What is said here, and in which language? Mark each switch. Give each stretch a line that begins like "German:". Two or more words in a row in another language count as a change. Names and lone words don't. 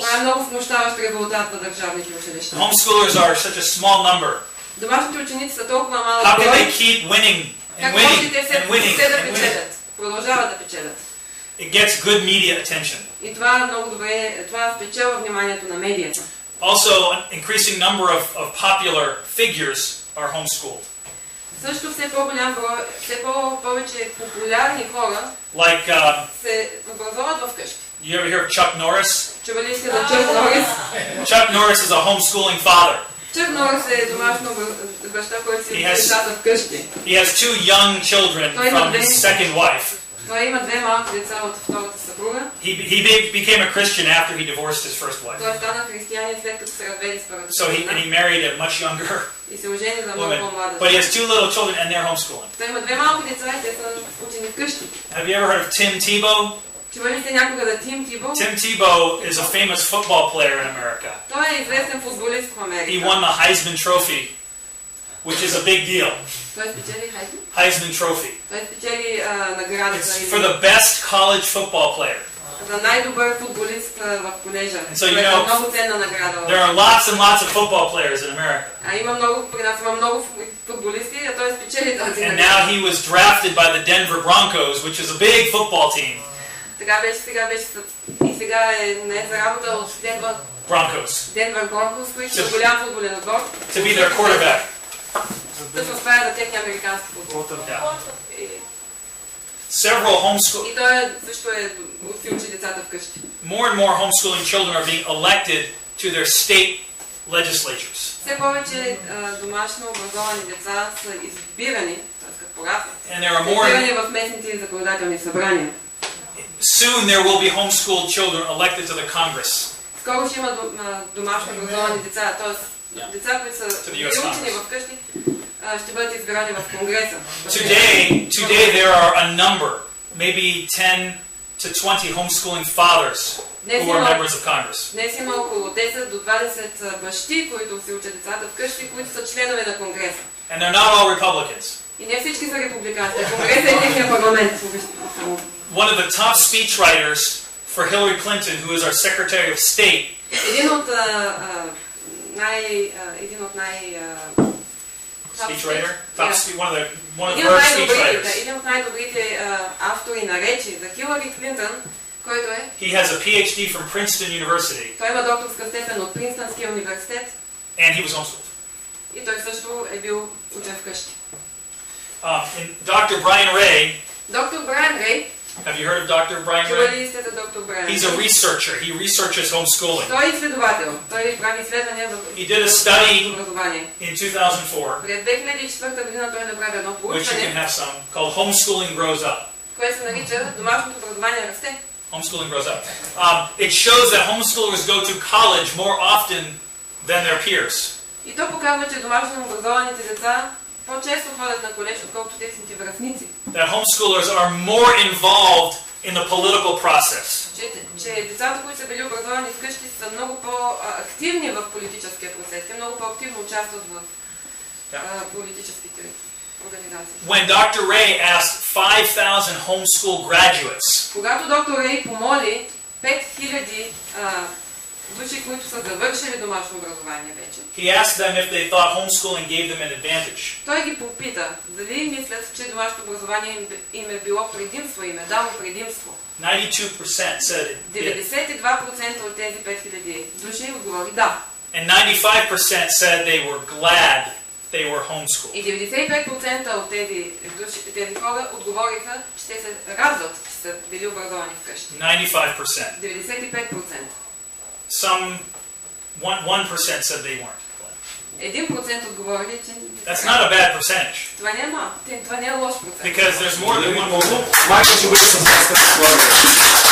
Bulgarian: Това е много смущаващ резултат на държавните училища.
English: Homeschoolers are such a small number.
Bulgarian: Домашните ученици са толкова малък брой.
English: How can
Bulgarian: брой.
English: they keep winning and winning and winning and winning?
Bulgarian: Продължават да печелят.
English: It gets good media attention.
Bulgarian: И това много добре, това спечелва вниманието на медията.
English: Also, an increasing number of popular figures are homeschooled.
Bulgarian: Също все по-голям брой, все повече популярни хора се образоват вкъщи.
English: You ever hear of Chuck Norris?
Bulgarian: Чували сте за Чак Норис?
English: Chuck Norris is a homeschooling father.
Bulgarian: Чак Норис е домашно баща, който си децата вкъщи.
English: He has 2 young children from his second wife.
Bulgarian: Той има 2 малки деца от втората съпруга.
English: He became a Christian after he divorced his first wife.
Bulgarian: Той стана християнин след като се разведе с първата
English: So he married a much younger
Bulgarian: и се ожени за много по-млада.
English: But he has 2 little children and they're homeschooling.
Bulgarian: Той има 2 малки деца и те са учени вкъщи.
English: Have you ever heard of Tim Tebow?
Bulgarian: Чували сте някога за Тим Тибо?
English: Tim Tebow is a famous football player in America.
Bulgarian: Той е известен футболист в Америка.
English: He won the Heisman Trophy, which is a big deal.
Bulgarian: Той спечели Heisman Trophy. Той спечели наградата.
English: It's for the best college football player.
Bulgarian: За най-добър футболист в колежа.
English: So you know,
Bulgarian: много ценна награда.
English: There are lots and lots of football players in America.
Bulgarian: Има много, при нас има много футболисти, а той спечели тази
English: And
Bulgarian: награда.
English: now he was drafted by the Denver Broncos, which is a big football team.
Bulgarian: Сега сега е не за работа от Денвър Broncos, които са голям футболен отбор.
English: To be their quarterback.
Bulgarian: Точно това е за техния американски футбол.
English: Several homeschool,
Bulgarian: И той също си учи децата вкъщи.
English: more and more homeschooling children are being elected to their state legislatures.
Bulgarian: Все повече домашно образовани деца са избирани, т.е. като пораснат,
English: And there are more.
Bulgarian: избирани в местните законодателни събрания.
English: Soon there will be homeschooled children elected to the Congress.
Bulgarian: Скоро ще има домашно образовани деца, т.е. деца, които са учени вкъщи, ще бъдат избирани в Конгреса.
English: Today there are a number, maybe 10 to 20 homeschooling fathers who are members of Congress.
Bulgarian: Днес има около 10 до 20 бащи, които си учат децата вкъщи, които са членове на Конгреса.
English: And they're not all Republicans.
Bulgarian: И не всички са републиканци. Конгреса е техния парламент.
English: One of the top speechwriters for Hillary Clinton, who is our Secretary of State,
Bulgarian: един от
English: speechwriter, one of her speechwriters.
Bulgarian: Един от най-добрите автори на речи за Хилари Клинтън, който е.
English: He has a PhD from Princeton University.
Bulgarian: Той има докторска степен от Принстънския университет.
English: And he was homeschooled.
Bulgarian: И той също е бил учен вкъщи.
English: Dr. Brian Ray.
Bulgarian: Доктор Брайан Рей.
English: Have you heard of Dr. Brian Ray?
Bulgarian: Чували ли сте за доктор Брайан?
English: He's a researcher. He researches homeschooling.
Bulgarian: Той е изследовател. Той прави изследвания в образование.
English: In 2004.
Bulgarian: През 2004 година той направи едно проучване,
English: called Homeschooling Grows Up.
Bulgarian: което се нарича Домашното образование расте.
English: Homeschooling grows up. It shows that homeschoolers go to college more often than their peers.
Bulgarian: И то показва, че домашно образованите деца по-често ходят на колеж, отколкото техните връстници.
English: That homeschoolers are more involved in the political process.
Bulgarian: Че децата, които са били образовани вкъщи, са много по-активни в политическия процес. Те много по-активно участват в политическите организации.
English: When Dr. Ray asked 5,000 homeschool graduates,
Bulgarian: когато доктор Рей помоли 5000 души, които са завършили домашно образование вече.
English: He asked them if they thought homeschooling gave them an advantage.
Bulgarian: Той ги попита, дали мислят, че домашното образование им е било предимство, им е дало предимство.
English: 92% said it did.
Bulgarian: 92% от тези 5000 души отговори да.
English: And 95% said they were glad they were homeschooled.
Bulgarian: И 95% от тези хора отговориха, че те се радват, че са били образовани вкъщи. 95%. 95%.
English: Some 1% said they weren't.
Bulgarian: 1% отговорили, че...
English: That's not a bad percentage.
Bulgarian: Това не е лош процент.
English: Because there's more than one more.
Bulgarian: Майкъл, ще бъде с нас като